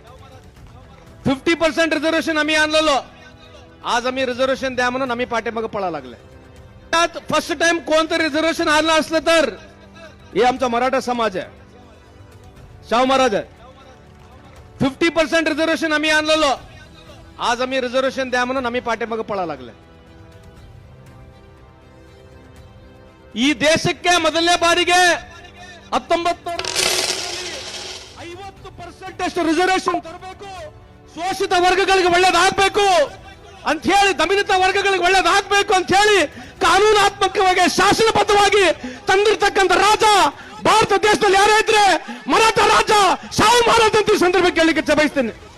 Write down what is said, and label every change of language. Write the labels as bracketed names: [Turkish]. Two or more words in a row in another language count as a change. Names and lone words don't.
[Marathi] 50% रिझर्वेशन आम्ही आणलेलो. आज आम्ही रिझर्वेशन द्या म्हणून आम्ही पाठीमागे पळा लागले. [English] first time [Marathi] कोणतं रिझर्वेशन आणलं असलं तर हे आमचा मराठा समाज आहे. शाहू महाराज आहे. 50% रिझर्वेशन आम्ही आणलेलो. आज आम्ही रिझर्वेशन द्या म्हणून आम्ही पाठीमागे पळा लागले. [Kannada] ಈ ದೇಶಕ್ಕೆ ಮೊದಲನೇ ಬಾರಿಗೆ 50% ರಿಸರ್ವೇಶನ್ ತರಬೇಕು, ಶೋಷಿತ ವರ್ಗಗಳಿಗೆ ಒಳ್ಳೇದಾಗಬೇಕು ಅಂತ ಹೇಳಿ, ದಮಿತ ವರ್ಗಗಳಿಗೆ ಒಳ್ಳೇದಾಗಬೇಕು ಅಂತ ಹೇಳಿ ಕಾನೂನಾತ್ಮಕವಾಗಿ ಶಾಸನಬದ್ಧವಾಗಿ ತಂದಿರತಕ್ಕಂಥ ರಾಜ ಭಾರತ ದೇಶದಲ್ಲಿ ಯಾರೇ ಇದ್ರೆ ಮರಾಠ ರಾಜ ಶಾಹು ಮಹಾರಾಜ್ ಅಂತ ಈ ಸಂದರ್ಭ ಕೇಳಲಿಕ್ಕೆ ಬಯಸ್ತೇನೆ.